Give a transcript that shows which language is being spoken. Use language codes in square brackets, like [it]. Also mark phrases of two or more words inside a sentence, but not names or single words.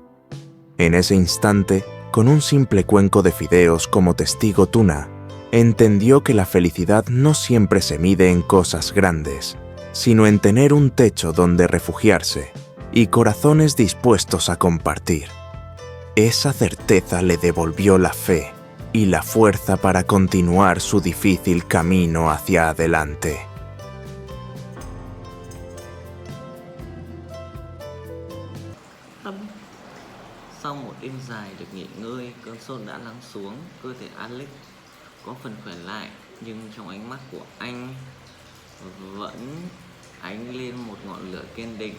[es] En ese instante, con un simple cuenco de fideos como testigo, Tuna entendió que la felicidad no siempre se mide en cosas grandes, sino en tener un techo donde refugiarse y corazones dispuestos a compartir. Esa certeza le devolvió la fe y la fuerza para continuar su difícil camino hacia adelante. [vi] Sau một đêm dài được nghỉ ngơi, cơn sốt đã lắng xuống, cơ thể Alex có phần khỏe lại, nhưng trong ánh mắt của anh vẫn ánh lên một ngọn lửa kiên định.